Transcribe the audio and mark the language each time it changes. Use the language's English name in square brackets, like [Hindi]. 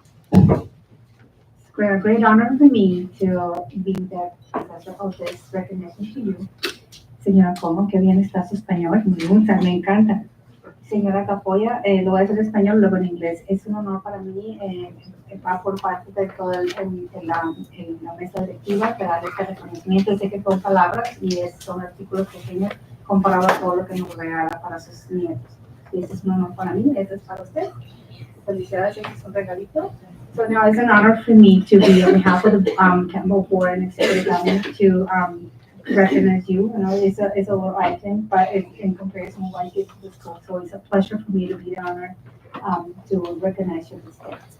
[English] It's a great honor for me to be the professor of this recognition to you. [Spanish] Señora Como, qué bien está su español, me gusta, me encanta. Señora Capoya, lo voy a hacer en español, luego en inglés. Es un honor para mí, va por parte de toda la mesa directiva, para darle este reconocimiento. Sé que son palabras y son artículos pequeños comparado a todo lo que nos regala para sus nietos. Y este es un honor para mí, este es para usted. Felicidades, este es un regalito. [English] So now it's an honor for me to be on behalf of the Campbell Board and Executive Government to recognize you. You know, it's a little item, but in comparison to what I did to the school. So it's a pleasure for me to be the honor to recognize you this day.